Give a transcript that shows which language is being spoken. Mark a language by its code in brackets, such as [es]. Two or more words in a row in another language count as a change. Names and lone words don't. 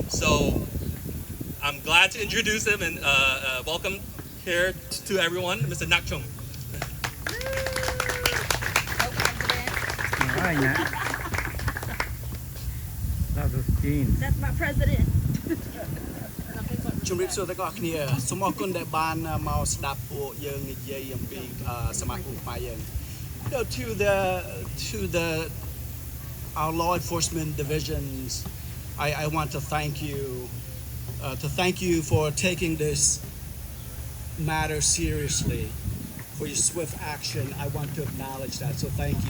[en] So I'm glad to introduce him and welcome here to everyone, Mr. Nak Chung. All right, Nat. That was Gene. That's my president. [km] ជំរាបសួរទាំងអស់គ្នាសូមអរគុណដែលបានមកស្ដាប់ពួកយើងនិយាយអំពីសមាគមខ្មែរយើង [en] to the our law enforcement divisions I want to thank you for taking this matter seriously for your swift action. I want to acknowledge that, so thank you.